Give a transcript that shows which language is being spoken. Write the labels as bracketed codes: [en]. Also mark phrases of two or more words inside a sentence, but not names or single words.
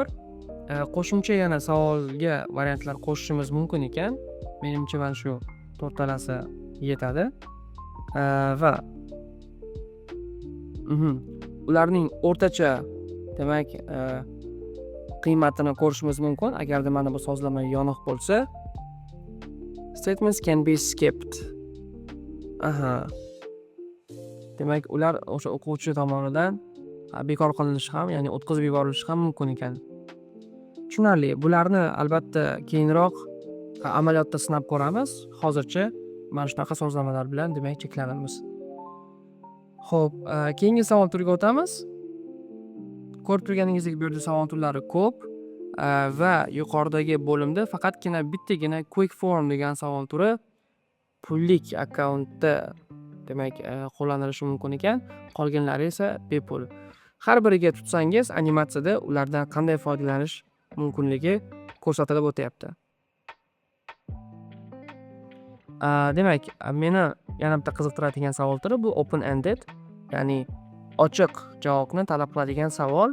[uz] Qo'shimcha yana savolga variantlar qo'shishimiz mumkin ekan. Menimcha mana shu to'rtalasi yetadi. Va ularning o'rtacha, demak, qiymatini ko'rishimiz mumkin. Agarda mana bu sozlama yoniq bo'lsa, [en] statements can be skipped. [uz] Demak, ular o'sha o'quvchi tomonidan bekor qilinishi ham, ya'ni o'tkazib yuborilishi ham mumkin ekan. Tushunarli. Bularni albatta keyinroq amaliyotda sinab ko'ramiz. Hozircha mana shunaqa sozlamalar bilan demak cheklanamiz. Xo'p, keyingi savol turiga o'tamiz. Ko'rib turganingizdek, bu yerda savol turlari ko'p va yuqoridagi bo'limda faqatgina bittagina [en] quick form [uz] degan savol turi pullik akkauntda demak qo'llanilishi mumkin ekan. Qolganlari esa bepul. Har biriga tutsangiz, animatsiyada ulardan qanday foydalanish mumkinligi ko'rsatilib o'tyapti. Demak, meni yana bitta qiziqtiradigan savol turi bu [en] open ended, [uz] ya'ni ochiq javobni talab qiladigan savol.